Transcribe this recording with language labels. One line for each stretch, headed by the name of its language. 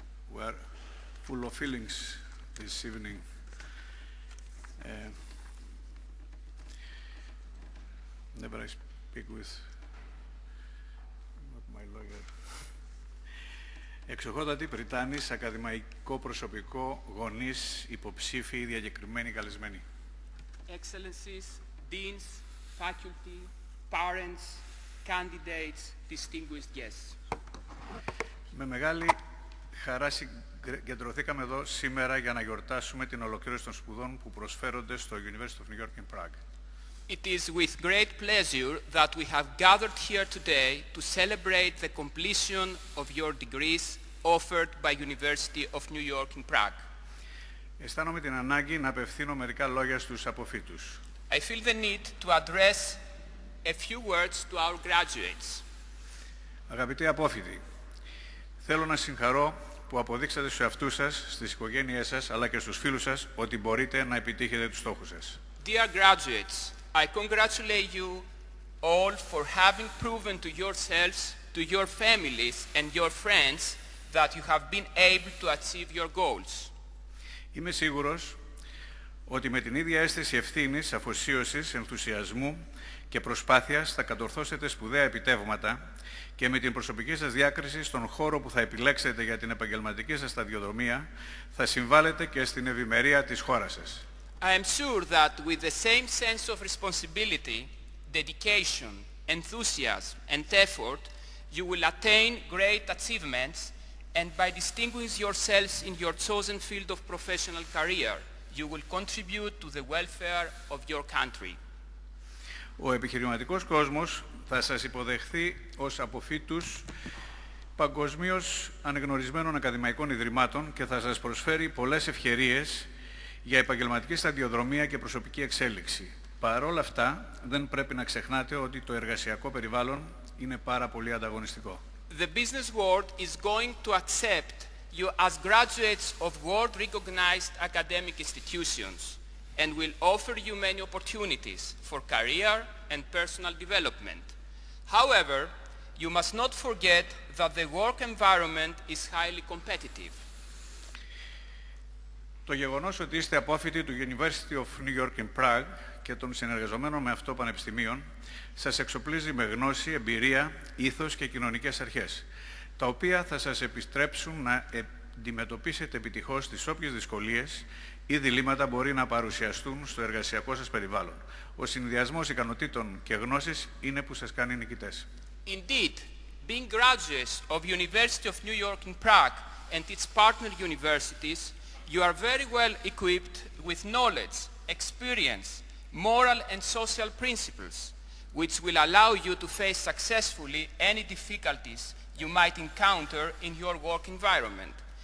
English: We're full of feelings this evening. Whenever I speak with my lawyer.
Greek: Εξοχότατοι Πριτάνης, ακαδημαϊκό προσωπικό, γονείς, υποψήφοι, διακεκριμένοι καλεσμένοι.
English: Excellencies, deans, faculty, parents, candidates, distinguished guests.
Greek: Με μεγάλη χαρά συγκεντρωθήκαμε εδώ σήμερα για να γιορτάσουμε την ολοκλήρωση των σπουδών που προσφέρονται στο University of New York in Prague.
English: It is with great pleasure that we have gathered here today to celebrate the completion of your degrees offered by University of New York in Prague.
Greek: Αισθάνομαι την ανάγκη να απευθύνω μερικά λόγια στους αποφύτους.
English: I feel the need to address a few words to our graduates.
Greek: Αγαπητοί απόφοιτοι, θέλω να συγχαρώ που αποδείξατε στους εαυτούς σας, στις οικογένειές σας, αλλά και στους φίλους σας, ότι μπορείτε να επιτύχετε τους στόχους σας.
English: Dear graduates, I congratulate you all for having proven to yourselves, to your families and your friends that you have been able to achieve your goals.
Greek: Είμαι σίγουρος ότι με την ίδια αίσθηση ευθύνης, αφοσίωσης, ενθουσιασμού και προσπάθειας θα κατορθώσετε σπουδαία επιτεύγματα και με την προσωπική σας διάκριση στον χώρο που θα επιλέξετε για την επαγγελματική σας σταδιοδρομία θα συμβάλλετε και στην ευημερία της χώρας σας.
English: I am sure that with the same sense of responsibility, dedication, enthusiasm and effort, you will attain great achievements, and by distinguishing yourselves in your chosen field of professional career, you will contribute to the welfare of your country.
Greek: Ο επιχειρηματικός κόσμος θα σας υποδεχθεί ως αποφύτους παγκοσμίως ανεγνωρισμένων ακαδημαϊκών ιδρυμάτων και θα σας προσφέρει πολλές ευκαιρίες για επαγγελματική σταδιοδρομία και προσωπική εξέλιξη. Παρ' όλα αυτά, δεν πρέπει να ξεχνάτε ότι το εργασιακό περιβάλλον είναι πάρα πολύ ανταγωνιστικό.
English: The business world is going to accept you as graduates of world-recognized academic institutions and will offer you many opportunities for career and personal development. However, you must not forget that the work environment is highly competitive.
Greek: Το γεγονός ότι είστε απόφοιτοι του University of New York in Prague και των συνεργαζομένων με αυτό πανεπιστημίων σας εξοπλίζει με γνώση, εμπειρία, ήθος και κοινωνικές αρχές, τα οποία θα σας επιστρέψουν να αντιμετωπίσετε επιτυχώς τις όποιες δυσκολίες ή διλήμματα μπορεί να παρουσιαστούν στο εργασιακό σας περιβάλλον. Ο συνδυασμός ικανοτήτων και γνώσης είναι που σας κάνει νικητές.
English: Indeed, being graduates of University of New York in Prague and its partner universities, you are very well equipped with knowledge, experience, moral and social principles, which will allow you to face successfully any difficulties you might encounter in your work environment.